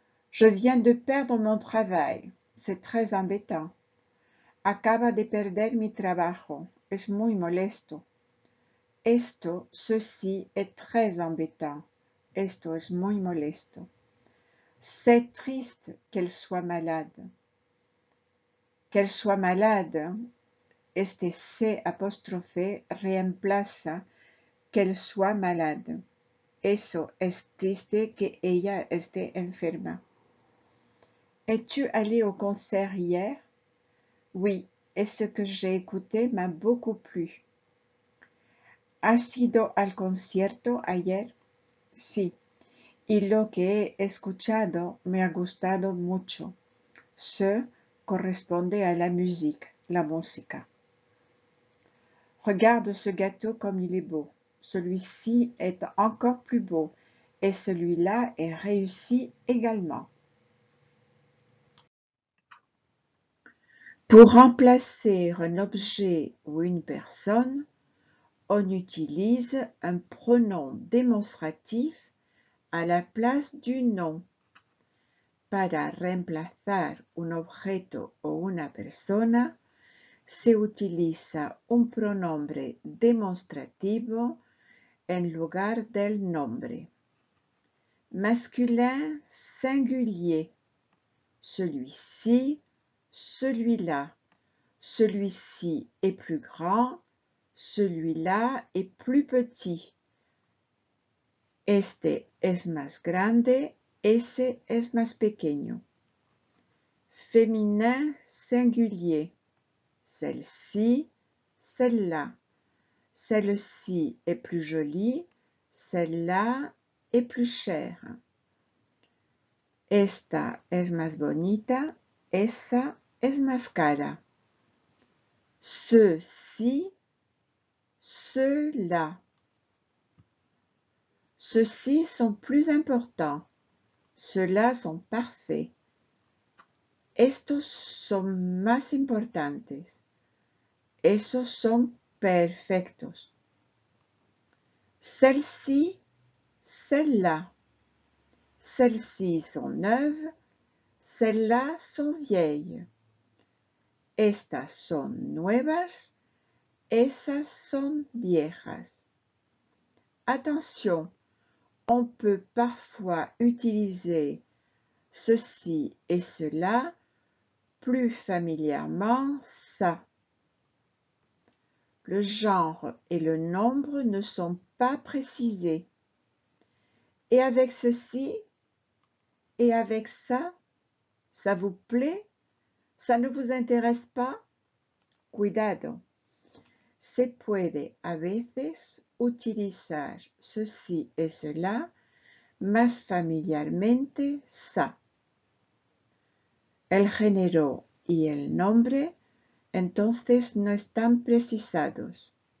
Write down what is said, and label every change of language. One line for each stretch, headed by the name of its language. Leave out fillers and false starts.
French: Je viens de perdre mon travail. C'est très embêtant.
Spanish: Acaba de perder mi trabajo. Es muy molesto.
French: Ceci est très embêtant.
Spanish: Esto es muy molesto.
French: C'est triste qu'elle soit malade. Qu'elle soit malade,
Spanish: este C apóstrofe reemplaza
French: qu'elle soit malade.
Spanish: Eso es triste que ella esté enferma.
French: Es-tu allé au concert hier? Oui, et ce que j'ai écouté m'a beaucoup plu.
Spanish: ¿Has ido al concierto ayer? Sí, y lo que he escuchado me ha gustado mucho.
French: Ce corresponde à la musique,
Spanish: la música.
French: Regarde ce gâteau comme il est beau. Celui-ci est encore plus beau et celui-là est réussi également. Pour remplacer un objet ou une personne, on utilise un pronom démonstratif à la place du nom.
Spanish: Para reemplazar un objeto o una persona, se utiliza un pronombre demostrativo en lugar del nombre.
French: Masculin singulier. Celui-ci, celui-là. Celui-ci est plus grand, celui-là est plus petit.
Spanish: Este es más grande, ese es más pequeño.
French: Féminin singulier. Celle-ci, celle-là. Celle-ci est plus jolie, celle-là est plus chère.
Spanish: Esta es más bonita, esa es más cara.
French: Ceux-ci, ceux-là. Ceux-ci sont plus importants, ceux-là sont parfaits.
Spanish: Estos son más importantes, esos son perfectos.
French: Celle-ci, celle-là. Celles-ci sont neuves, celles-là sont vieilles.
Spanish: Estas son nuevas, esas son viejas.
French: Attention, on peut parfois utiliser ceci et cela, plus familièrement ça. Le genre et le nombre ne sont pas précisés. Et avec ceci et avec ça, ça vous plaît? Ça ne vous intéresse pas?
Spanish: Cuidado. Se puede a veces utilizar ceci et cela, más familiarmente ça. El género y el nombre entonces no están precisados.